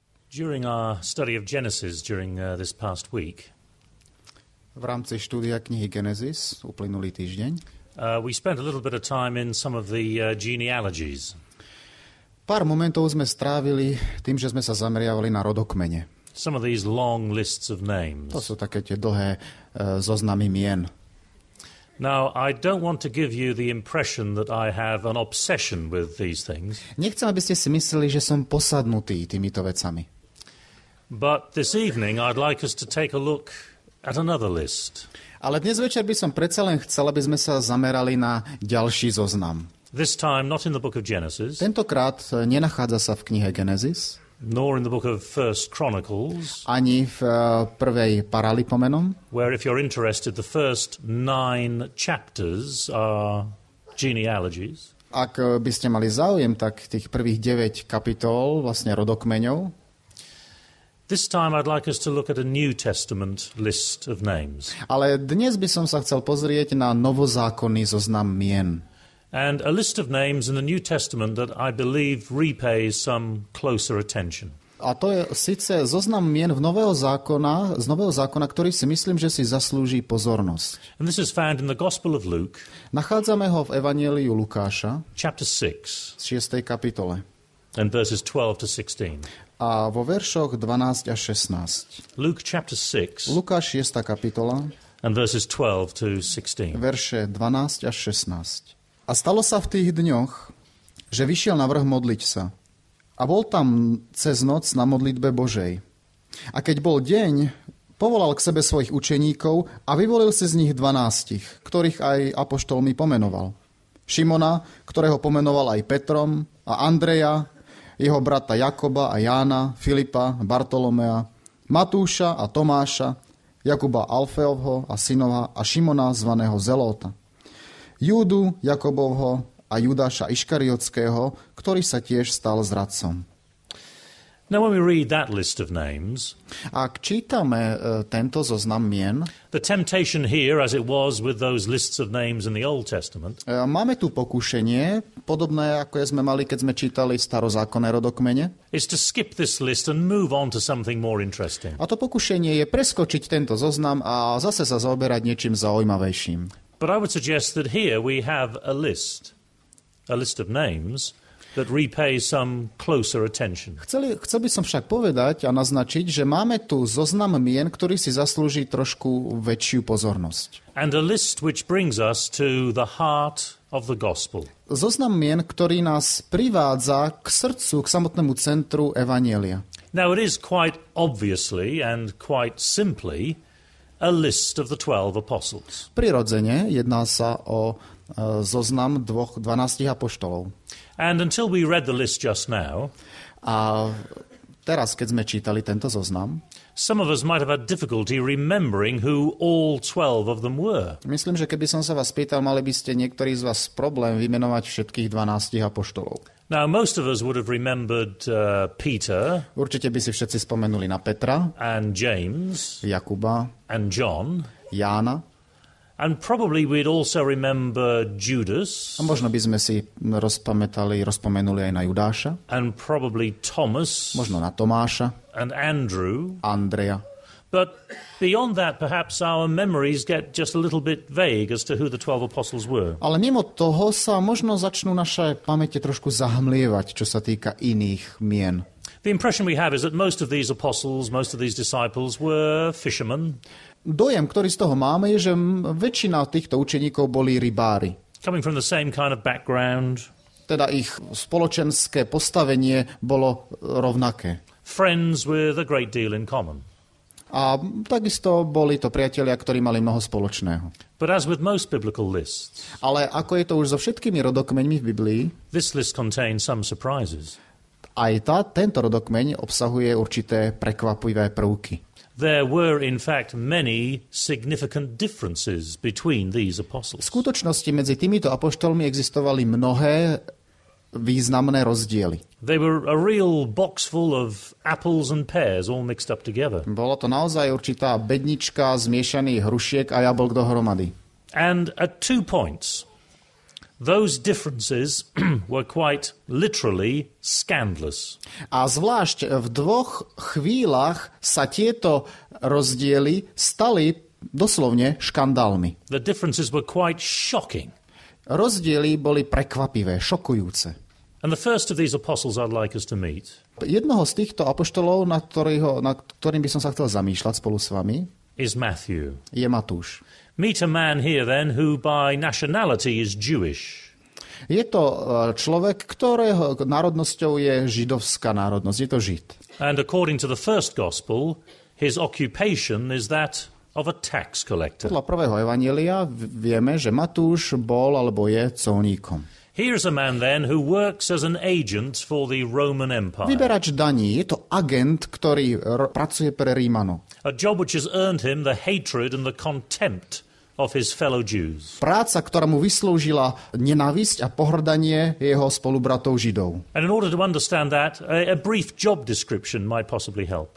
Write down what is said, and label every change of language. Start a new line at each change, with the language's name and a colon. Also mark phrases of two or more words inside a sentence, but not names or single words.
English: During our study of Genesis during this past week,
Slovak: v rámci štúdia knihy Genesis uplynulý týždeň
English: we spent a little bit of time in some of the genealogies.
Slovak: Pár momentov sme strávili tým, že sme sa zameriavali na rodokmene.
English: Some of these long lists of names.
Slovak: To sú také tie dlhé zoznamy mien.
English: Now, I don't want to give you the impression that I have an obsession with these things.
Slovak: Nechcem, aby ste si mysleli, že som posadnutý týmito vecami.
English: But this evening I'd like us to take a look at another list.
Slovak: Ale dnes večer by som predsa len chcel, aby sme sa zamerali na ďalší zoznam.
English: This time not in the book of Genesis.
Slovak: Tentokrát nenachádza sa v knihe Genesis.
English: Nor in the book of First Chronicles.
Slovak: Ani v prvej Paralipomenom.
English: Where if you're interested, the first 9 chapters are genealogies.
Slovak: Ak by ste mali záujem, tak tých prvých 9 kapitol, vlastne rodokmeňov.
English: This time I'd like us to look at a New Testament list of names.
Slovak: Ale dnes by som sa chcel pozrieť na novozákonný zoznam mien.
English: And a list of names in the New Testament that I believe repays some closer attention.
Slovak: A to je síce zoznam mien z Nového zákona, ktorý si myslím, že si zaslúži pozornosť.
English: And this is found in the Gospel of Luke.
Slovak: Nachádzame ho v Evanjeliu Lukáša,
English: chapter 6.
Slovak: 6. kapitole.
English: And verses 12 to 16.
Slovak: A vo veršoch 12 až 16.
English: Luke chapter 6.
Slovak: Lukáš 6. kapitola.
English: And verses 12 to 16.
Slovak: Verše 12 až 16. A stalo sa v tých dňoch, že vyšiel na vrch modliť sa. A bol tam cez noc na modlitbe Božej. A keď bol deň, povolal k sebe svojich učeníkov a vyvolil si z nich 12, ktorých aj apoštolmi pomenoval. Šimona, ktorého pomenoval aj Petrom, a Andreja, jeho brata Jakoba a Jána, Filipa, Bartolomea, Matúša a Tomáša, Jakuba Alfeovho a synova a Šimona zvaného Zelóta, Júdu Jakobovho a Judáša Iškariotského, ktorý sa tiež stal zradcom.
English: Now when we read that list of names,
Slovak: ak čítame tento zoznam mien,
English: the temptation here, as it was with those lists of names in the Old Testament,
Slovak: máme tu pokušenie, podobné ako sme mali, keď sme čítali starozákonné rodokmene,
English: is to skip this list and move on to something more interesting.
Slovak: A to pokušenie je preskočiť tento zoznam a zase sa zaoberať niečím zaujímavejším.
English: But I would suggest that here we have a list of names that repays some closer attention.
Slovak: Chcel by som však povedať a naznačiť, že máme tu zoznam mien, ktorý si zaslúži trošku väčšiu pozornosť.
English: And a list which brings us to the heart of the gospel.
Slovak: Zoznam mien, ktorý nás privádza k srdcu, k samotnému centru evanjelia.
English: Now it is quite obviously and quite simply a list of the 12 apostles.
Slovak: Prirodzene jedná sa o zoznam 12 apoštolov.
English: And until we read the list just now,
Slovak: a teraz, keď sme čítali tento zoznam,
English: some of us might have had difficulty remembering who all 12 of them were.
Slovak: Myslím, že keby som sa vás pýtal, mali by ste niektorí z vás problém vymenovať všetkých 12 apoštolov.
English: Now, most of us would have remembered Peter.
Slovak: Určite by si všetci spomenuli na Petra.
English: And James.
Slovak: Jakuba.
English: And John.
Slovak: Jána.
English: And probably we'd also remember Judas.
Slovak: A možno by sme si rozpomenuli aj na Judáša.
English: And probably Thomas.
Slovak: Možno na Tomáša.
English: And Andrew.
Slovak: Andreja.
English: But beyond that, perhaps our memories get just a little bit vague as to who the 12 apostles were.
Slovak: Ale mimo toho sa možno začnú naše pamäte trošku zahmlievať, čo sa týka iných mien.
English: The impression we have is that most of these apostles, most of these disciples were fishermen.
Slovak: Dojem, ktorý z toho máme, je, že väčšina týchto učeníkov boli rybári.
English: Coming from the same kind of background.
Slovak: Teda ich spoločenské postavenie bolo rovnaké.
English: Friends with a great deal in common.
Slovak: A takisto boli to priatelia, ktorí mali mnoho spoločného.
English: But as with most biblical lists,
Slovak: ale ako je to už so všetkými rodokmeňmi v Biblii,
English: this list contains some surprises.
Slovak: Aj tento rodokmeň obsahuje určité prekvapivé prvky.
English: There were, in fact, many significant differences between these apostles.
Slovak: V skutočnosti medzi týmito apoštolmi existovali mnohé významné rozdiely.
English: They were a real box full of apples and pears all mixed up together.
Slovak: Bolo to naozaj určitá bednička zmiešaných hrušiek a jablk dohromady.
English: And at 2 points, Those differences were quite literally scandalous.
Slovak: A zvlášť v dvoch chvíľach sa tieto rozdiely stali doslovne škandálmi.
English: The differences were quite shocking.
Slovak: Rozdiely boli prekvapivé, šokujúce.
English: And the first of these apostles I'd like us to meet
Slovak: Jednoho z týchto apoštolov, nad ktorým by som sa chcel zamýšľať spolu s vami,
English: is Matthew.
Slovak: je Matúš.
English: Meet a man here then who by nationality is Jewish.
Slovak: Je to človek, ktorého národnosťou je židovská národnosť, je to Žid.
English: And according to the first gospel, his occupation is that of a tax collector.
Slovak: Podľa prvého evanjelia vieme, že Matúš bol alebo je colníkom.
English: Here's a man then who works as an agent for the Roman Empire.
Slovak: Vyberač daní, je to agent, ktorý pracuje pre Rímanov.
English: A job which has earned him the hatred and the contempt of his fellow Jews.
Slovak: Práca, ktorá mu vyslúžila nenávisť a pohrdanie jeho spolubratov Židov.
English: And in order to understand that, a brief job description might possibly help.